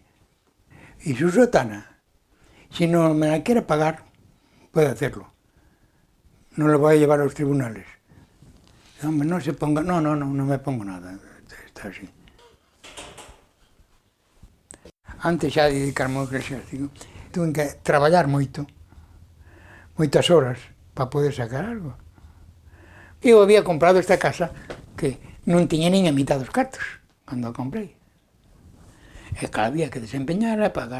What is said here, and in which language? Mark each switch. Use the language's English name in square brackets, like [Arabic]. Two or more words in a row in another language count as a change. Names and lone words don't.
[Spanish] Y su sotana, si no me la quiere pagar, puede hacerlo. No lo voy a llevar a los tribunales. Hombre, no se ponga, no me pongo nada, está así. [Galician] Antes xa de dedicarme ao eclesiástico, tuve que traballar moitas horas para poder sacar algo. Eu había comprado esta casa que non tiña nin a mitad dos cartos cando a comprei. E que había que desempeñar a pagar.